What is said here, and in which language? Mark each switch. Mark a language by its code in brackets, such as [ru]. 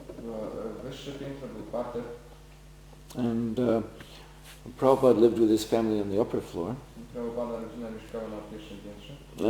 [pl] Było wyższe piętro, był parter. [en] And Prabhupada lived with his family on the upper floor. [pl] Prabhupada rodzina mieszkała na pierwszym piętrze.